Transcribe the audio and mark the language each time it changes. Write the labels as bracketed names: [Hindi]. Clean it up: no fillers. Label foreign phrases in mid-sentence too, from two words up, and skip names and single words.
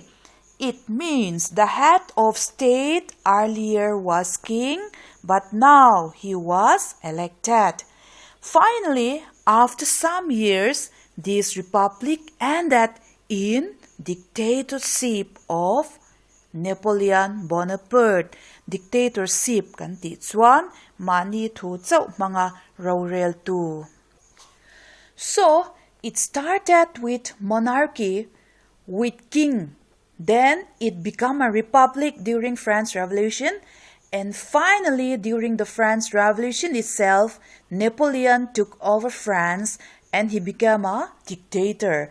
[English] It means the head of state earlier was king, but now he was elected. Finally, after some years, this republic ended in dictatorship of Napoleon Bonaparte. [Mizo] Dictatorship kan ti chuan mani thu chau manga rorel tu. [English] So, it started with monarchy, with king. Then it became a republic during French Revolution, and finally during the French Revolution itself, Napoleon took over France and he became a dictator.